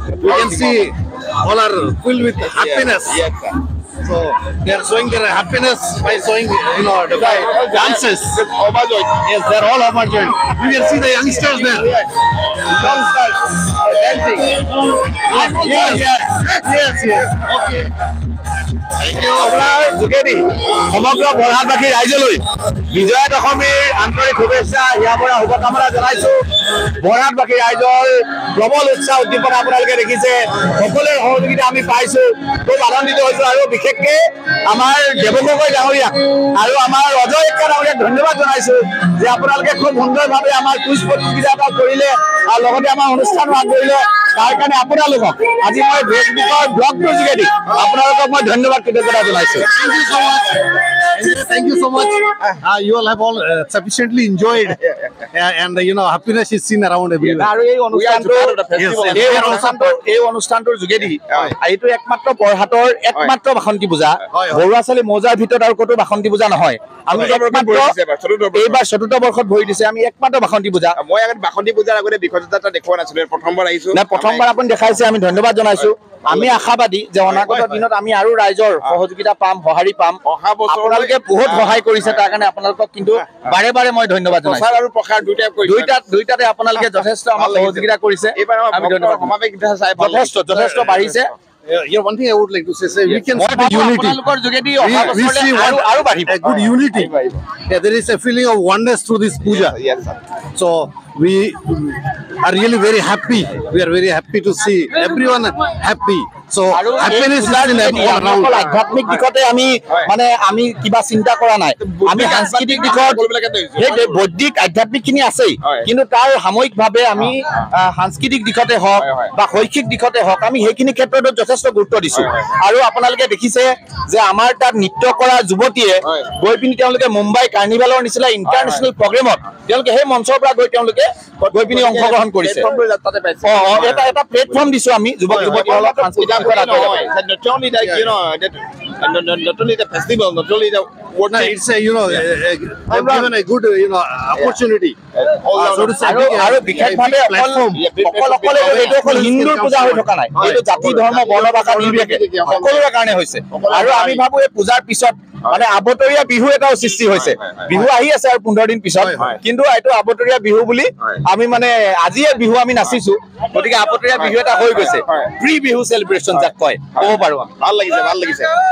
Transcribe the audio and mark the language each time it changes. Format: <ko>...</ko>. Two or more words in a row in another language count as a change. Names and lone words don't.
<en>You can see all are filled with happiness. Yes, sir. So they are showing their happiness by showing, the dances. Yes, they are all overjoyed. You can see the youngsters there. Youngsters dancing. Yes. Okay.</en> <as>আপোনাৰ যোগেদি সমগ্ৰ বৰহাটবাসী ৰাইজলৈ বিজয়া দশমীৰ আন্তৰিক শুভেচ্ছা ইয়াৰ পৰা শুভকামনা জনাইছো বৰহাটবাসী ৰাইজৰ প্ৰবল উৎসাহ উদ্দীপনা আপোনালোকে দেখিছে সকলোৰে সহযোগিতা আমি পাইছো খুব আনন্দিত হৈছো আৰু বিশেষকৈ আমাৰ দেৱগগৈ ডাঙৰীয়া আৰু আমাৰ অজয় এক্কা ডাঙৰীয়াক ধন্যবাদ জনাইছো যে আপোনালোকে খুব সুন্দৰভাৱে আমাৰ কুইজ প্ৰতিযোগিতা এটা কৰিলে আৰু লগতে আমাৰ অনুষ্ঠানো আগবঢ়িলে তাৰ কাৰণে আপোনালোকক আজি মই ফেচবুকৰ ব্লগটোৰ যোগেদি আপোনালোকক মই ধন্যবাদ কৃতজ্ঞতা জনাইছো</as> <en>Thank you so much. You all have all sufficiently enjoyed, and happiness is seen around everywhere.</en> <as>আৰু এই অনুষ্ঠানটোৰ যোগেদি এইটো একমাত্ৰ বৰহাটৰ একমাত্ৰ বাসন্তী পূজা বৰুৱা চালি মৌজাৰ ভিতৰত আৰু ক'তো বাসন্তী পূজা নহয় আমি এইবাৰ চতুৰ্থ বৰ্ষত ভৰি দিছে আমি একমাত্ৰ বাসন্তী পূজা মই আগত বাসন্তী পূজাৰ আগতে বিখযাত্ৰা দেখুৱা নাছিলো প্ৰথমবাৰ আহিছো না প্ৰথমবাৰ আপুনি দেখাইছে আমি ধন্যবাদ জনাইছো আমি আশাবাদী যে অনাগত দিনত আমি আৰু ৰাইজৰ সহযোগিতা পাম সহাৰি পাম আপোনালোকে বহুত সহায় কৰিছে তাৰ কাৰণে আপোনালোকক কিন্তু বাৰে বাৰে মই ধন্যবাদ জনাইছো প্ৰচাৰ আৰু প্ৰসাৰ দুইটাতে আপোনালোকে যথেষ্ট আমাৰ সহযোগিতা কৰিছে আমি ধন্যবাদ সমাবেশ যথেষ্ট বাঢ়িছে</as> <en>One thing I would like to say, we can see the unity. We see a good unity. There is a feeling of oneness through this puja. Yes, sir. So we are really very happy. We are very happy to see everyone happy. So happiness is in all around.</en> <as>আধ্যাত্মিক দিশতে আমি কিবা চিন্তা কৰা নাই আমি সাংস্কৃতিক দিশত বৈদিক আধ্যাত্মিক খিনি আছেই কিন্তু তাৰ সাময়িকভাৱে আমি সাংস্কৃতিক দিশতে হওক বা শৈক্ষিক দিশতে হওক আমি সেইখিনি ক্ষেত্ৰত যথেষ্ট গুৰুত্ব দিছো আৰু আপোনালোকে দেখিছে যে আমাৰ তাত নৃত্য কৰা যুৱতীয়ে গৈ পিনি তেওঁলোকে মুম্বাই কাৰ্নিভেলৰ নিচিনা</as> <en>international programmeত</en> <as>তেওঁলোকে সেই মঞ্চৰ পৰা গৈ পিনি অংশগ্ৰহণ কৰিছে এটা প্লেটফৰ্ম দিছো আমি যুৱক যুৱতীসকলক সাংস্কৃতিক</as> <en>not only that, not only the festival, not only the work.</en> <as>No, it's they've given a good opportunity. So to say, platform. হিন্দুৰ পূজা হৈ থকা নাই এইটো জাতি ধৰ্ম বৰ্ণ ভাষা নিৰ্বিশেষে সকলোৰে কাৰণে হৈছে আৰু আমি ভাবো এই পূজাৰ পিছত আবতৰীয়া বিহু এটাও সৃষ্টি হৈছে বিহু আহি আছে আৰু 15 দিন পিছত কিন্তু এইটো আবতৰীয়া বিহু বুলি আমি আজিয়ে বিহু আমি নাচিছো গতিকে আবতৰীয়া বিহু এটা হৈ গৈছে</as> <en>pre Bihu celebration</en> <as>যাক কয় ক'ব পাৰো ভাল লাগিছে</as>